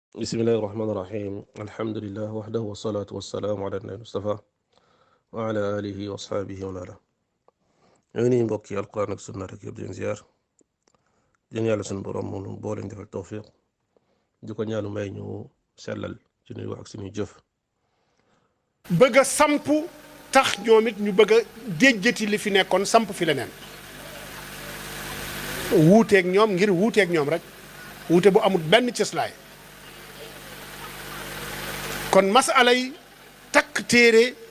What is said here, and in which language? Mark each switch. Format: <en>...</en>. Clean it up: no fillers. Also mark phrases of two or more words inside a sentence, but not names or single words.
<ar>بسم الله الرحمن الرحيم الحمد لله وحده والصلاة والسلام على النبي المصطفى وعلى آله وأصحابه ومن والاه</ar> <wo>ñoo mbokk yi alquran ak sunna rek yëpp di ziar di yàlla sunu borom mu boole defal tawfiq di ko ñaanu may ñu sellal ci nuy wax ak suñuy jëf bëgg a samp tax ñoom it ñu bëgg a déjjati li fi nekkoon samp fi leneen wuuteeg ñoom ngir wuuteeg ñoom rek wuute bu amul benn cëslaay kon masala yi takk téere</wo>